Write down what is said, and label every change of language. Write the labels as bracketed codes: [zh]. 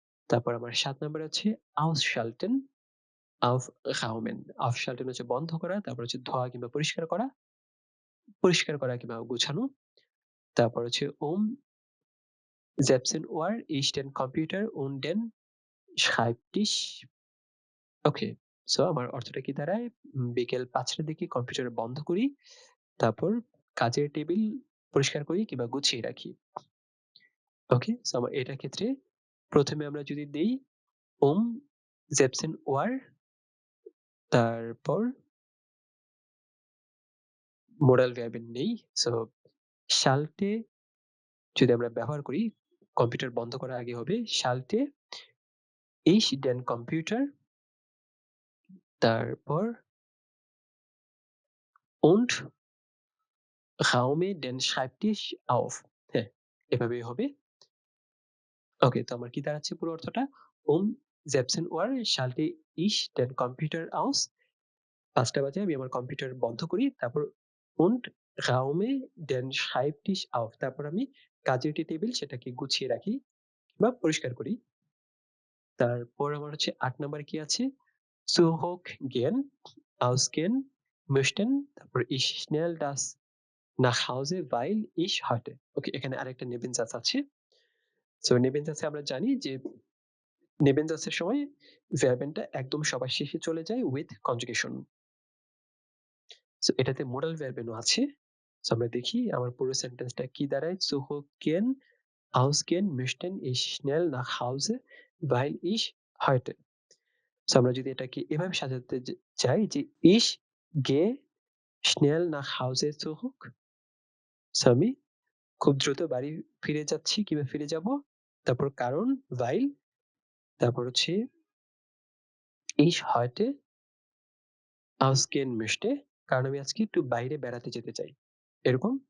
[bn] তারপর আমার 7 নাম্বার আছে ausschalten, aufräumen, aufschalten হচ্ছে বন্ধ করা, তারপর হচ্ছে ধোয়া কিংবা পরিষ্কার করা কিংবা গোছানো। [de] তারপর হচ্ছে setzen Uhr ich den Computer und den Schreibtisch। [bn] ওকে, সো আমার অর্থটা কি দাঁড়ায়? বিকেল 5টার দিকে কম্পিউটার বন্ধ করি, তারপর কাজের টেবিল পরিষ্কার করি কিংবা গুছিয়ে রাখি। ওকে, সো আমার এটার ক্ষেত্রে প্রথমে আমরা যদি দেই um setzen Uhr, তারপর মোডাল ভার্বের নেই, সো schalte যদি আমরা ব্যবহার করি, কম্পিউটার বন্ধ করার আগে হবে [de] schalte ich den Computer, [bn] তারপর [de] und räume den Schreibtisch auf। [bn] হ্যাঁ, এভাবেই হবে। ওকে, তো আমার কি দাঁড়াচ্ছে পুরো অর্থটা? [de] um 17 Uhr schalte ich den Computer aus, [bn] 5টা বাজে আমি আমার কম্পিউটার বন্ধ করি, তারপর [de] und räume den Schreibtisch auf, [bn] তারপর আমি কাজের যে টেবিল সেটাকে গুছিয়ে রাখি বা পরিষ্কার করি। তারপর আমার হচ্ছে 8 নাম্বারে কি আছে? [de] zurückgehen, ausgehen möchten, তারপর ich schnell das nach Hause weil ich heute। [bn] ওকে, এখানে আরেকটা নেবেনজাস আছে। সো নেবেনজাসে আমরা জানি যে নেবেনজাসের সময় ভার্বেনটা একদম সবার শেষে চলে যায় উইথ কনজুগেশন। সো এটাতে মোডাল ভার্বেনও আছে। সো আমরা দেখি আমার পুরো সেন্টেন্সটা কি দাঁড়ায়? [de] zurückgehen, ausgehen möchten ich schnell nach Hause weil ich heute। [bn] So আমরা যদি এটাকে এভাবে সাজাতে চাই যে [de] ich gehe schnell nach Hause zurück, [bn] so আমি খুব দ্রুত বাড়ি ফিরে যাচ্ছি কিংবা ফিরে যাব, তারপর কারণ weil তারপর হচ্ছে [de] ich heute ausgehen möchte, [bn] কারণ আমি আজকে একটু বাইরে বেড়াতে যেতে চাই। এরকম।